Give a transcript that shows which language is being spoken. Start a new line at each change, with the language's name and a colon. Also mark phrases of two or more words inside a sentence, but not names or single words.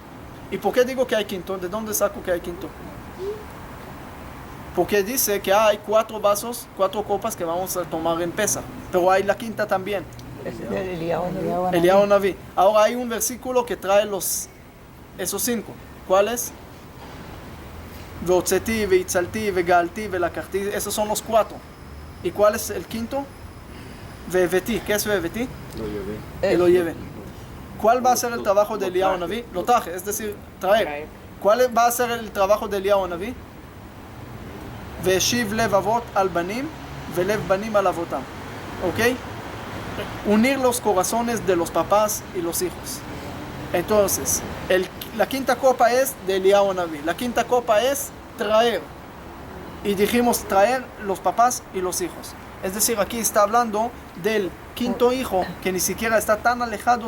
Spanish: ¿Y por qué digo que hay 5º? ¿De dónde saco que hay 5º? Porque dice que hay 4 vasos, 4 copas que vamos a tomar en Pesach, pero hay la 5ª también. Eliyahu Naví. Ahora hay un versículo que trae esos 5. ¿Cuáles?
Hebrew: והוצאתי, והצלתי, וגאלתי, ולקחתי.
Spanish: Esos son los 4. ¿Y cuál es el 5º? Veveti. ¿Qué es Veveti? Lo llevé. ¿Cuál va a ser el trabajo de Eliyahu Naví? Lo traje, es decir, traer. ¿Cuál va a ser el trabajo de Eliyahu Naví?
Hebrew: והשיב לב אבות על בנים, ולב בנים על אבותם.
Spanish: ¿Ok? Unir los corazones de los papás y los hijos. Entonces, la 5ª copa es de Eliyahu Naví. La 5ª copa es traer. Y dijimos traer los papás y los hijos. Es decir, aquí está hablando del 5º hijo que ni siquiera está tan alejado.